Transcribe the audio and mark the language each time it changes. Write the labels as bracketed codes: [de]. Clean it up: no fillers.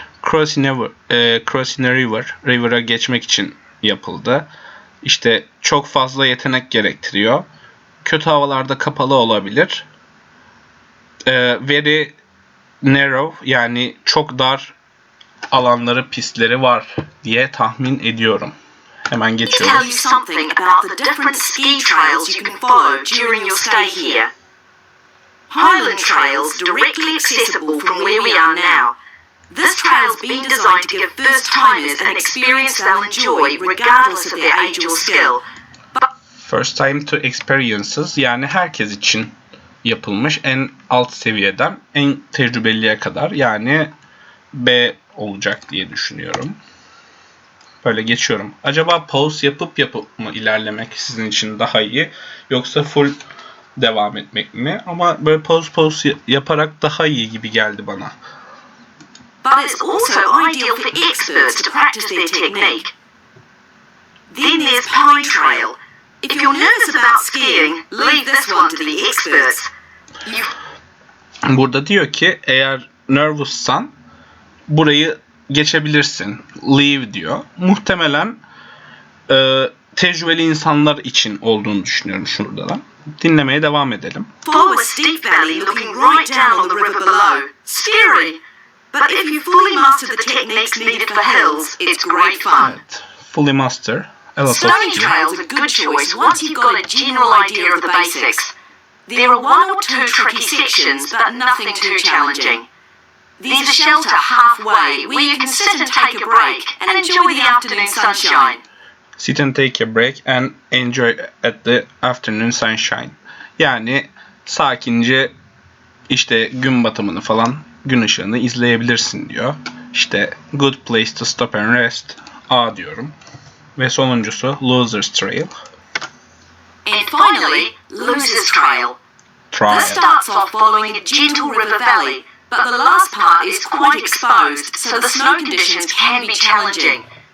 [en] Crossing a river, [tr] river'a geçmek için yapıldı. İşte çok fazla yetenek gerektiriyor. Kötü havalarda kapalı olabilir. [en] Very narrow, [tr] yani çok dar alanları, pistleri var diye tahmin ediyorum. Hemen [en] tell [tr] geçiyorum. [en] you something about the different ski trails you can follow during your stay here. Highland Trail's directly accessible from where we are now. This trail's been designed to give first-timers an experience they'll enjoy regardless of their age or skill. First time to experiences, [tr] yani herkes için yapılmış, en alt seviyeden en tecrübeliye kadar, yani B olacak diye düşünüyorum. Böyle geçiyorum. Acaba pause yapıp mı ilerlemek sizin için daha iyi, yoksa full devam etmek mi? Ama böyle pause yaparak daha iyi gibi geldi bana. [en] But it's also ideal for experts to practice their technique. Then there's Pine Trail. If you're nervous about skiing, leave this one to the experts. [tr] Burada diyor ki eğer nervoussan burayı geçebilirsin. Leave diyor. Muhtemelen tecrübeli insanlar için olduğunu düşünüyorum şurada da. Dinlemeye devam edelim. [en] Follow a steep valley looking right down on the river below. Scary. But if you fully master the techniques needed for hills, it's great fun. [tr] Evet. [en] Fully master. A lot of Stony skill. Trail's a good choice once you've got a general idea of the basics. There are one or two tricky sections, but nothing too challenging. There's a shelter halfway where you can sit and take a break and enjoy the afternoon sunshine. Sit and take a break and enjoy at the afternoon sunshine. [tr] Yani sakince işte gün batımını falan, gün ışığını izleyebilirsin diyor. [en] İşte good place to stop and rest. [tr] A diyorum. Ve sonuncusu Loser's Trail. [en] And finally, Loser's Trail. This Trial. starts off following a gentle river valley, but the last part is quite exposed, so the snow conditions can be challenging.